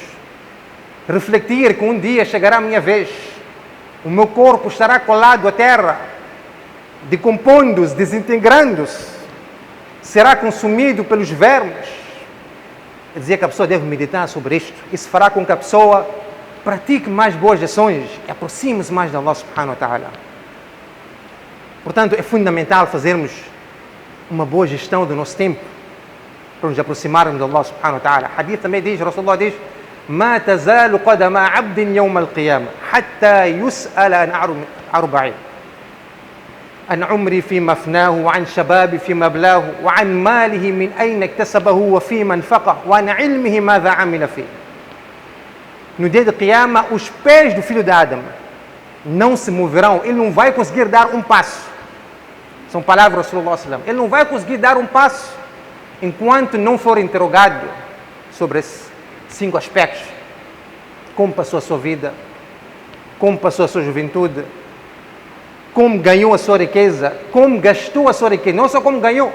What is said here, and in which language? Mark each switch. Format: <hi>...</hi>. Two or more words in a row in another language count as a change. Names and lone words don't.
<pt>Refletir que um dia chegará a minha vez, o meu corpo estará colado à terra, decompondo-se, desintegrando-se, será consumido pelos vermes. Ele dizia que a pessoa deve meditar sobre isto. Isso fará com que a pessoa pratique mais boas ações e aproxime-se mais de Allah</pt> <ar>سبحانه وتعالى.</ar> <pt>Portanto, é fundamental fazermos uma boa gestão do nosso tempo para nos aproximarmos de Allah</pt> <ar>سبحانه وتعالى.</ar> <pt>Hadith também diz, Rasulullah diz,</pt> <ar>ما تزال قدم عبد يوم القيامة حتى يسأل عن أربعين عن عمري فيما أفناه وعن شبابي فيما أبلاه وعن ماله من أين اكتسبه وفيما انفقه وعن علمه ماذا عمل فيه.</ar> <pt>No dia de Qiyama, os pés do filho de Adão não se moverão, ele não vai conseguir dar um passo. São palavras do Rasulullah</pt> <ar>صلى الله عليه وسلم.</ar> <pt>Ele não vai conseguir dar um passo enquanto não for interrogado sobre esses 5 aspectos. Como passou a sua vida, como passou a sua juventude, como ganhou a sua riqueza, como gastou a sua riqueza, não só como ganhou.</pt>